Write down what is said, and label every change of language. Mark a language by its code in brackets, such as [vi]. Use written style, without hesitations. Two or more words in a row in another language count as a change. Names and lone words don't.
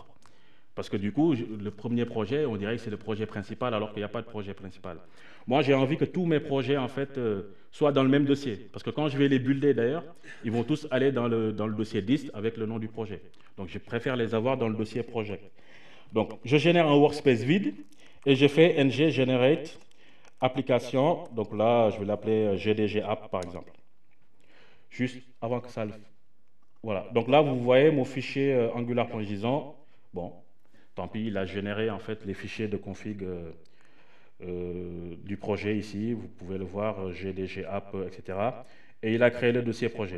[fr] Parce que du coup, le premier projet, on dirait que c'est le projet principal, alors qu'il n'y a pas de projet principal. Moi, j'ai envie que tous mes projets, en fait, soient dans le même dossier. Parce que quand je vais les builder, d'ailleurs, ils vont tous aller dans le dossier dist avec le nom du projet. Donc, je préfère les avoir dans le dossier project. Donc, je génère un workspace vide et je fais [en] ng generate application, [fr] donc là, je vais l'appeler GDG App, par exemple. Juste avant que ça le... Voilà. Donc là, vous voyez mon fichier angular.json. Bon, tant pis, il a généré, en fait, les fichiers de config du projet ici. Vous pouvez le voir, GDG App, etc. Et il a créé le dossier projet.